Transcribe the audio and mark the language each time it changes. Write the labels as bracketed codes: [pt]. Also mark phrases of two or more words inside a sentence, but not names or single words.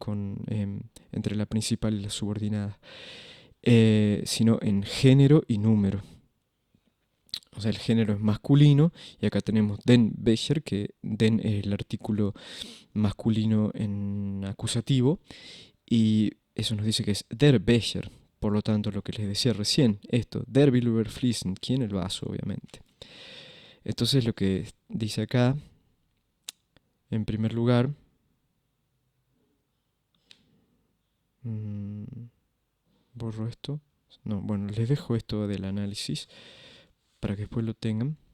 [es] Entre la principal y la subordinada, sino en género y número. O sea, el género es masculino y acá tenemos [de] den Becher, [es] que den es el artículo masculino en acusativo y eso nos dice que es [de] der Becher. [es] Por lo tanto, lo que les decía recién, esto, [de] der will überfließen, [es] ¿quién? El vaso, obviamente. Entonces lo que dice acá, en primer lugar, borro esto. No, bueno, les dejo esto del análisis para que después lo tengan.